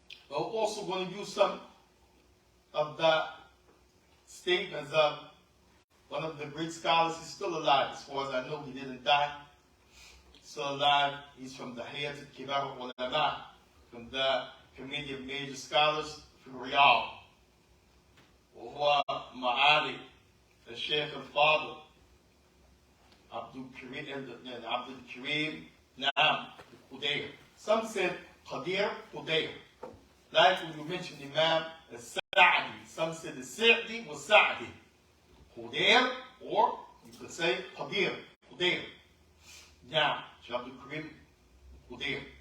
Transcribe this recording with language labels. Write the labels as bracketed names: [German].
[English] We're also going to use some of the statements of one of the great scholars. He's still alive, as far as I know. He didn't die. He's still alive. He's from the Hayat al-Kibar al-Ulama, from the Committee of Major Scholars from Riyadh. [Arabic] وهو معالي الشيخ الفاضل عبد الكريم نعم قدير. [English] Some said Qadir Qudair. Like when you mentioned Imam al-Sa'di, some said the Sa'di was Sa'di. Qudair, or you could say Qadir, Qudair. Now, Abdul Karim Qudair.